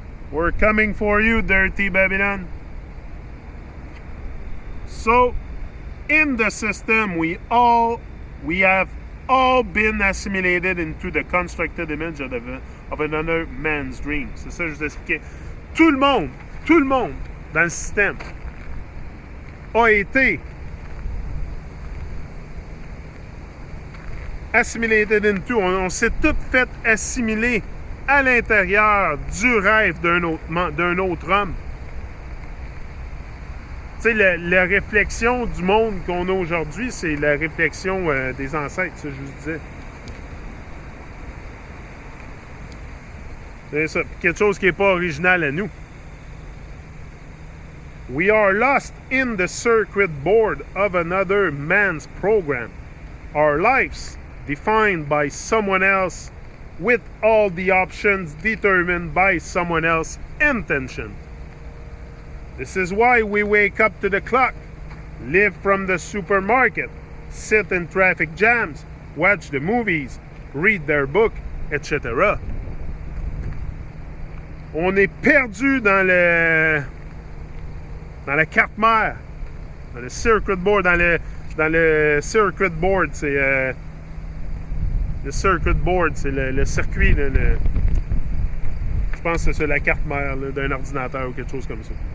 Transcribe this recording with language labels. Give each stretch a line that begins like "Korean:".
English: We're coming for you, Dirty Babylon. So, in the system, we have all been assimilated into the constructed image of another man's dream.
French: C'est ça que je vous expliquais. Tout le monde, dans le système, a été
English: assimilated into.
French: On s'est tout fait assimiler à l'intérieur du rêve d'un autre homme. Tu sais, la réflexion du monde qu'on a aujourd'hui, c'est la réflexion des ancêtres, ça, je vous disais. C'est ça. Quelque chose qui n'est pas original à nous.
English: We are lost in the circuit board of another man's program. Our lives defined by someone else with all the options determined by someone else's intention. This is why we wake up to the clock, live from the supermarket, sit in traffic jams, watch the movies, read their book, etc.
French: On est perdu dans la carte mère, dans le circuit board, dans le circuit board, c'est le circuit board, c'est le circuit, je pense que c'est ça, la carte mère d'un ordinateur ou quelque chose comme ça.